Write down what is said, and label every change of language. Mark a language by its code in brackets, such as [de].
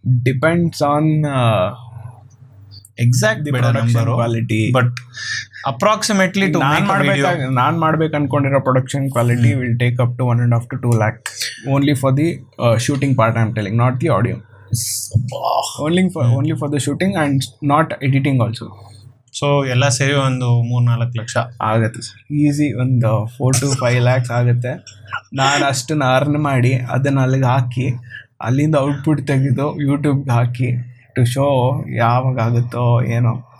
[en] depends on exact number quality, but approximately [kn] ನಾನು ಮಾಡ್ಬೇಕು ಅನ್ಕೊಂಡಿರೋ [en] Production quality will take up to 1.5 to 2 lakh only for the shooting part. I am telling, not the audio. only for the shooting and not editing also. [kn] So ಎಲ್ಲ ಸೇರಿ ಒಂದು 3-4 ಲಕ್ಷ ಆಗುತ್ತೆ sir, easy. ಒಂದು 4 to 5 lakhs ಆಗುತ್ತೆ. ನಾನು ಅಷ್ಟನ್ನು earn ಮಾಡಿ ಅದನ್ನು ಅಲ್ಲಿಗೆ ಹಾಕಿ ಅಲ್ಲಿಂದ ಔಟ್ಪುಟ್ ತೆಗೆದು ಯೂಟ್ಯೂಬ್ಗೆ ಹಾಕಿ ಟು ಶೋ ಯಾವಾಗ ಆಗುತ್ತೋ ಏನೋ.